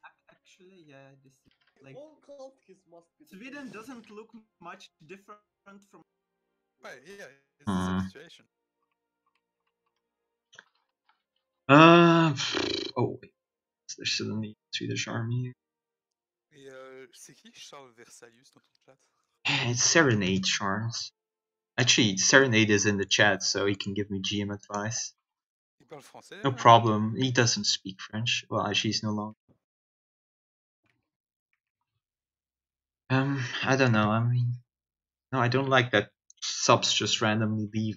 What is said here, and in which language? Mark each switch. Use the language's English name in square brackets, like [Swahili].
[English] Actually, yeah, this is like all countries must be. Sweden doesn't look much different from. Right, yeah, it's the same situation. Oh, wait. There's suddenly Swedish army. [French] Et c'est qui Charles Versalius dans ton chat? [English] It's Serenade, Charles. Actually, Serenade is in the chat, so he can give me GM advice. [French] Il parle français? [English] No problem. He doesn't speak French. Well, actually, he's no longer. I don't know. I mean, no, I don't like that subs just randomly leave.